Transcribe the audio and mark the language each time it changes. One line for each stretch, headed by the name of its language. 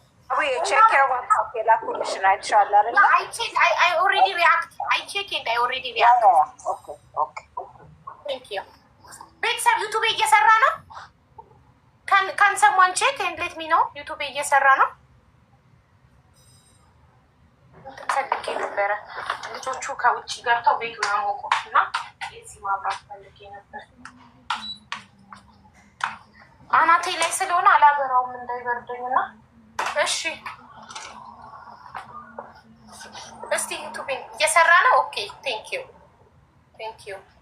Amharic: አውዬ ቼክ ዋትስአፕ የላኩልሽ ነው አይተሻል አይደል?
English: I already react. I check it. I already react.
Amharic: ኦኬ
English: Thank you.
Amharic: ቤተሰብ ዩቱብ እየሰራ ነው።
English: Can someone check and let me know?
Amharic: ዩቱብ እየሰራ ነው። ፈልጌ ነበረ ልጆቹ ከውጭ ገብተው ቤቱን አሞቁት እና እዚህ ማብራት ፈልጌ ነበር። አናቴ ላይ ስለሆነ አላበራውም እንዳይበርደኝ እና እሺ እስቲ ዩቱብ እየሰራ ነው። ኦኬ ቴንክ ዩ።